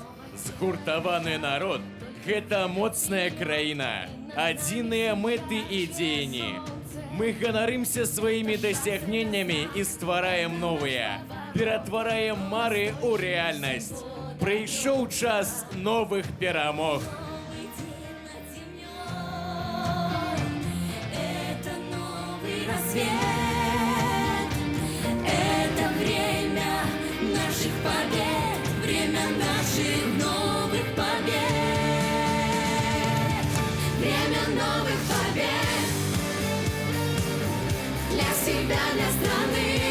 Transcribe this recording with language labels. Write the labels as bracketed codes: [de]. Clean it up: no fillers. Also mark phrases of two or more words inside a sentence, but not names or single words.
[be] Згуртаваны народ – гэта моцная краіна, адзіныя мэты і дзеянні. Мы ганарымся сваімі дасягненнямі і ствараем новыя, ператвараем мары ў рэальнасць. Прыйшоў час новых перамог. [ru] Это новый рассвет, это время наших побед, время наших новых побед, время новых побед для себя, для страны.